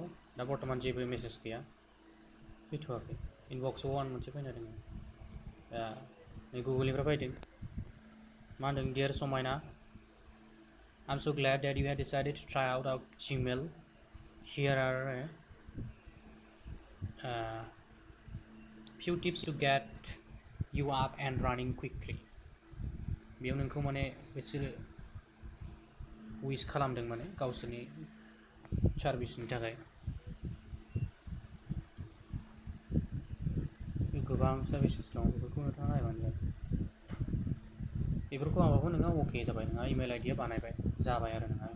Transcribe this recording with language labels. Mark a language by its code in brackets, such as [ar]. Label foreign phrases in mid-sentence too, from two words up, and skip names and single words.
[brx] दा बर्थमान जेबो मेसेज गैया फैथ'वाखै इनबक्सआव मोनसे फैना दङ दा नै गुगोलनिफ्राय फैदों मा होनदों डियार समायना [en] I'm so glad that you have decided to try out our Gmail. Here are few tips to get you up and running quickly. [brx] बेयाव नोंखौ माने बिसोरो विश खालामदों माने गावसोरनि सार्भिसनि थाखाय गोबां सार्भिसेस दं बेफोरखौ नोंथाङा नायबानो जाबाय बेफोरखौ माबाखौ नोंहा अके जाबाय नोंहा इमेल आइडिया बानायबाय जाबाय आरो नोंहा